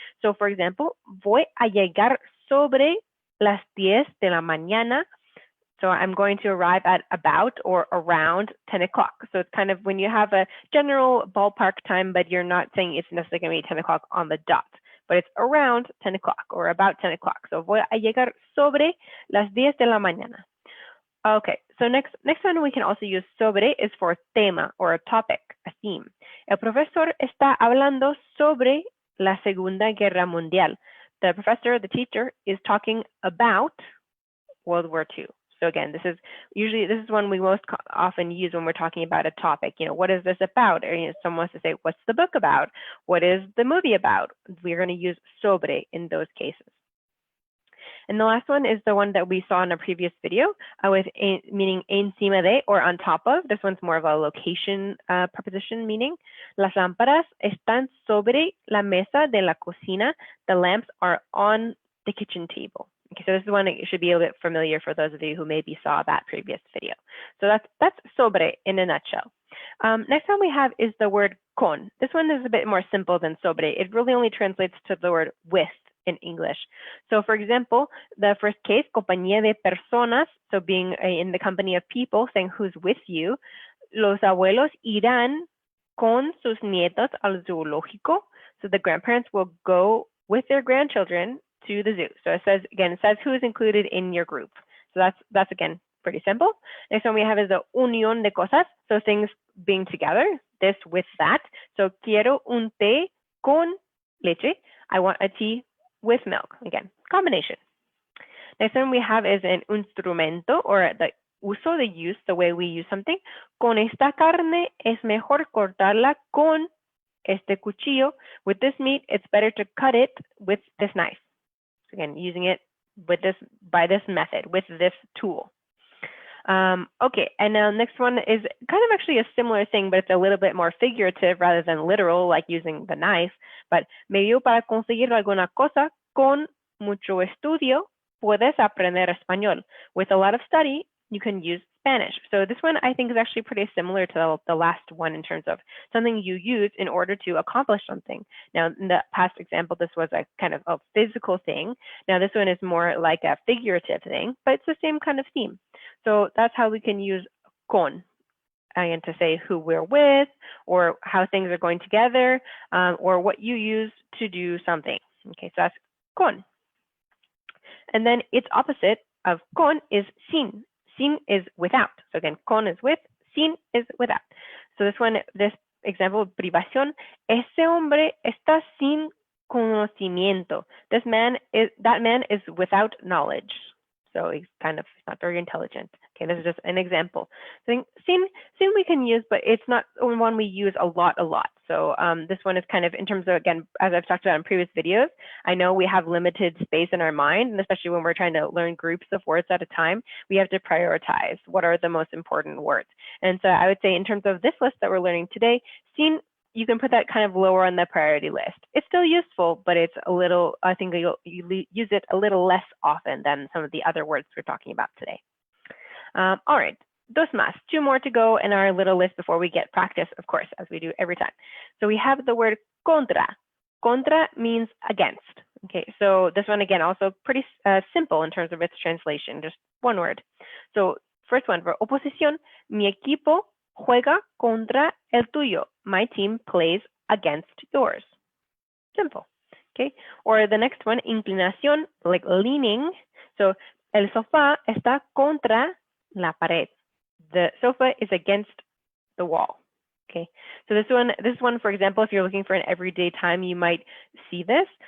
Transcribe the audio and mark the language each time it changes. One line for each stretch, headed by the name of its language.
English: So for example,
Spanish: voy a llegar sobre las 10 de la mañana
English: So I'm going to arrive at about or around 10 o'clock. So it's kind of when you have a general ballpark time, but you're not saying it's necessarily going to be 10 o'clock on the dot, but it's around 10 o'clock or about 10 o'clock. So
Spanish: voy a llegar sobre las 10 de la mañana.
English: Okay, so next one we can also use sobre is for tema or a topic, a theme.
Spanish: El profesor está hablando sobre la Segunda Guerra Mundial.
English: The professor, the teacher, is talking about World War II. So again, this is one we most often use when we're talking about a topic. You know, what is this about? Or someone wants to say, what's the book about? What is the movie about? We're going to use sobre in those cases. And the last one is the one that we saw in a previous video with meaning encima de or on top of. This one's more of a location preposition meaning.
Spanish: Las lámparas están sobre la mesa de la cocina.
English: The lamps are on the kitchen table. Okay, so this is one that should be a bit familiar for those of you who maybe saw that previous video. So that's sobre in a nutshell. Next one we have is the word con. This one is a bit more simple than sobre. It really only translates to the word with in English. So for example, the first case,
Spanish: compañía de personas,
English: so being in the company of people, saying who's with you.
Spanish: Los abuelos irán con sus nietos al zoológico.
English: So the grandparents will go with their grandchildren to the zoo. So it says who is included in your group. So that's again pretty simple. Next one we have is the
Spanish: unión de cosas.
English: So things being together, this with that.
Spanish: So quiero un té con leche.
English: I want a tea with milk. Again, combination. Next one we have is an instrumento or the uso, the use, the way we use something.
Spanish: Con esta carne es mejor cortarla con este cuchillo.
English: With this meat, it's better to cut it with this knife. Again, using it with this by this method, with this tool. Okay, and now next one is kind of actually a similar thing, but it's a little bit more figurative rather than literal, like using the knife.
Spanish: But medio para conseguir alguna cosa, con mucho estudio, puedes aprender español.
English: With a lot of study, you can use Spanish. So this one I think is actually pretty similar to the last one in terms of something you use in order to accomplish something. Now, in the past example, this was a kind of a physical thing. Now, this one is more like a figurative thing, but it's the same kind of theme. So that's how we can use con, and to say who we're with, or how things are going together, or what you use to do something. Okay, so that's con. And then its opposite of con is sin. Sin is without. So again, con is with, sin is without. So this example,
Spanish: privación, ese hombre está sin conocimiento.
English: That man is without knowledge. So he's not very intelligent. Okay, this is just an example. So sin we can use, but it's not one we use a lot. So this one is kind of in terms of, again, as I've talked about in previous videos, I know we have limited space in our mind, and especially when we're trying to learn groups of words at a time, we have to prioritize what are the most important words. And so I would say in terms of this list that we're learning today, sin, you can put that kind of lower on the priority list. It's still useful, but it's a little, I think you use it a little less often than some of the other words we're talking about today. All right,
Spanish: dos más,
English: two more to go in our little list before we get practice, of course, as we do every time. So we have the word contra. Contra means against. Okay, so this one again, also pretty simple in terms of its translation, just one word. So first one, for
Spanish: oposición, mi equipo juega contra el tuyo.
English: My team plays against yours. Simple. Okay. Or the next one, inclinación, like leaning.
Spanish: So el sofá está contra la pared.
English: The sofa is against the wall. Okay. So this one, for example, if you're looking for an everyday time, you might see this.